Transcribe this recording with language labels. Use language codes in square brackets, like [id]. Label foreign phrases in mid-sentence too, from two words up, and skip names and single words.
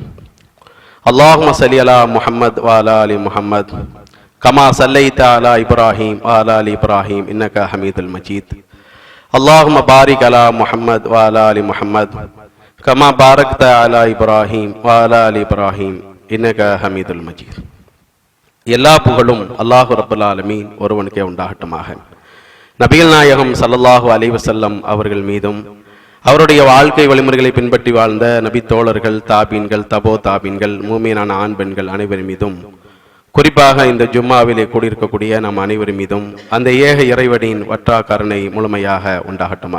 [ar] اللهم صل على محمد وعلى آل محمد كما صليت على إبراهيم وعلى آل إبراهيم إنك حميد المجيد اللهم بارك على محمد وعلى آل محمد كما باركت على إبراهيم وعلى آل إبراهيم إنك حميد المجيد. [ta] எல்லா புகழும் அல்லாஹ் [ar] رب العالمين [ta] ஒருவனுக்கே உண்டாகட்டுமாக. நபிகள் நாயகம் [ar] صلى الله عليه وسلم [ta] அவர்கள் மீதும் அவருடைய வாழ்க்கை வழிமுறைகளை பின்பற்றி வாழ்ந்த நபி தோழர்கள், தாபீன்கள், தபோ தாபீன்கள், மூமினான ஆண் பெண்கள் அனைவர் மீதும், குறிப்பாக இந்த ஜும்மாவிலே கூடியிருக்கக்கூடிய நம் அனைவர் மீதும் அந்த ஏக இறைவனின் வற்றா கருணை முழுமையாக உண்டாகட்டுமாக.